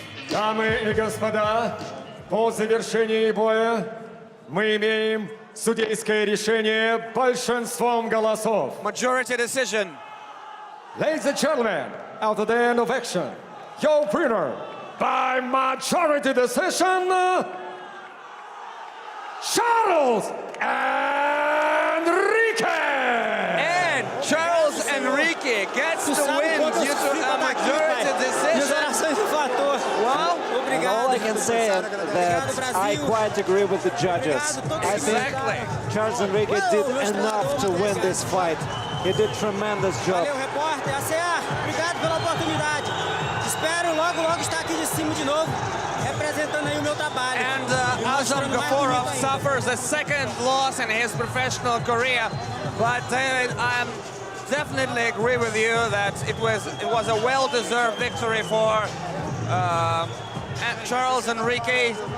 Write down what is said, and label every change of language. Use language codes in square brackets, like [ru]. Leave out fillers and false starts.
[ru] Дамы и господа, по завершении боя мы имеем судейское решение большинством голосов. [en] Majority decision. Ladies and gentlemen, after the end of action, your winner by majority decision, Charles Enrique! And Charles Enrique gets the win due to a majority decision. Well, All I can say is that I quite agree with the judges. I think exactly. Charles Enrique did enough to win this fight. He did tremendous job. [pt] Valeu, repórter. ACA, obrigado pela oportunidade. Espero logo estar aqui de cima de novo, representando aí o meu trabalho. [en] And Azam Гафоров suffers a second loss in his professional career. But David, I definitely agree with you that it was a well-deserved victory for Charles Enrique.